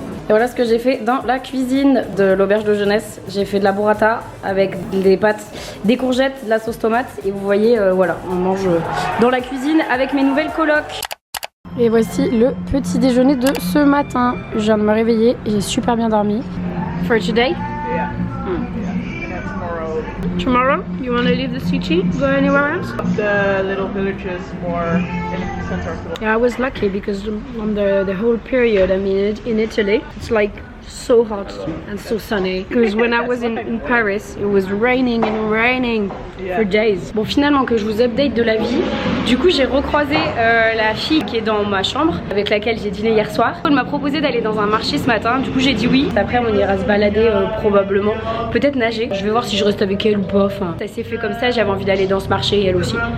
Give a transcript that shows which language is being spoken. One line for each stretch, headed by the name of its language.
French: Et voilà ce que j'ai fait dans la cuisine de l'auberge de jeunesse. J'ai fait de la burrata avec des pâtes, des courgettes, de la sauce tomate. Et vous voyez, voilà, on mange dans la cuisine avec mes nouvelles colocs. Et voici le petit déjeuner de ce matin. Je viens de me réveiller et j'ai super bien dormi.
English: For today? Yeah. Tomorrow? You want to leave the city? Go anywhere else? The little villages more in the center of the Yeah, I was lucky because on the whole period, I mean, in Italy, it's like so hot and so sunny. Because when I was in Paris, it was raining and raining for days.
French: Bon, finalement, que je vous update de la vie, du coup, j'ai recroisé la fille qui est dans ma chambre, avec laquelle j'ai dîné hier soir. Elle m'a proposé d'aller dans un marché ce matin, du coup, j'ai dit oui. Après, on ira se balader probablement, peut-être nager. Je vais voir si je reste avec elle ou pas. Enfin, ça s'est fait comme ça, j'avais envie d'aller dans ce marché, elle aussi.